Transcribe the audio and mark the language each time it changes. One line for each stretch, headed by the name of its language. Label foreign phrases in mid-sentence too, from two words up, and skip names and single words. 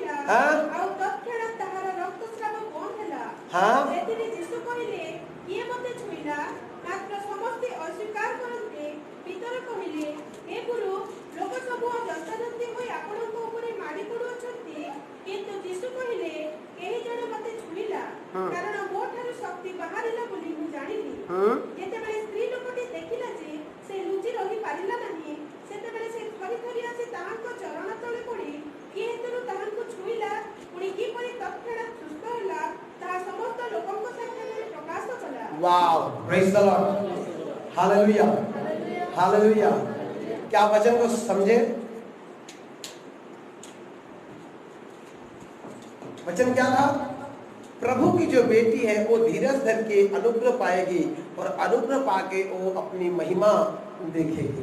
Hindi: हाँ
Odia: ଆଉ ତତ୍କ୍ଷଣାତ୍ ତାହାର ରକ୍ତସ୍ରାବ ବନ୍ଦ ହେଲା।
Hindi: हाँ
Odia: ସେଥିରେ ଯୀଶୁ କହିଲେ, କିଏ ମୋତେ ଛୁଇଁଲା? ମାତ୍ର ସମସ୍ତେ ଅସ୍ୱୀକାର କରନ୍ତେ ପିତର କହିଲେ, ହେ ଗୁରୁ, ଲୋକ ସବୁ ଯନ୍ତ୍ରଯନ୍ତ୍ରୀ ହୋଇ ଆପଣଙ୍କ ଉପରେ ମାଡ଼ି ପଡୁଅଛନ୍ତି। କିନ୍ତୁ ଯୀଶୁ କହିଲେ, କେହି ଜଣେ ମୋତେ ଛୁଇଁଲା, କାରଣ ମୋ ଠାରୁ ଶକ୍ତି ବାହାରିଲା ବୋଲି ମୁଁ ଜାଣିଲି। ଯେତେବେଳେ ସ୍ତ୍ରୀ ଲୋକଟି ଦେଖିଲା ଯେ ସେ ଲୁଚି ରହି ପାରିଲା ନାହିଁ, ସେତେବେଳେ ସେ ଥରି ଥରି ଆସି ତାହାଙ୍କ ଚରଣ ତଳେ ପଡ଼ି କିଏ ହେତୁରୁ ତାହାଙ୍କୁ ଛୁଇଁଲା, ପୁଣି କିପରି ତତ୍କ୍ଷଣାତ୍ ସୁସ୍ଥ ହେଲା, ତାହା ସମସ୍ତ ଲୋକଙ୍କ ସାମ୍ନାରେ ପ୍ରକାଶ କଲା।
English: wow, praise the Lord, hallelujah, hallelujah.
Hindi: क्या वचन को समझे? वचन क्या था? प्रभु की जो बेटी है वो धीरज धर के अनुग्रह पाएगी और अनुग्रह पाके वो अपनी महिमा देखेगी।